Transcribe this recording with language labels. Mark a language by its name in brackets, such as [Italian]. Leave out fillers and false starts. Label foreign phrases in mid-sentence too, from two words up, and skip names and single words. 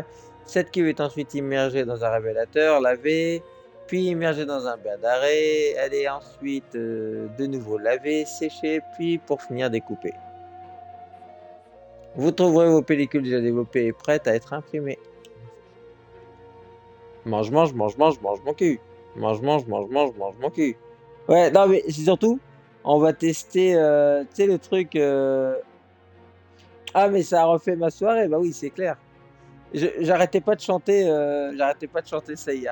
[French] Cette cuve est ensuite immergée dans un révélateur lavé, puis immergée dans un bain d'arrêt. Elle est ensuite de nouveau lavée, séchée, puis pour finir découpée. Vous trouverez vos pellicules déjà développées et prêtes à être imprimées. Mange, mange, mange, mange, mange mon cul. Mange, mange, mange, mange, mange mon cul. Ouais, non, mais c'est surtout, on va tester, tu sais, le truc. Ah, mais ça a refait ma soirée, bah oui, c'est clair. J'arrêtais pas de chanter ça hier.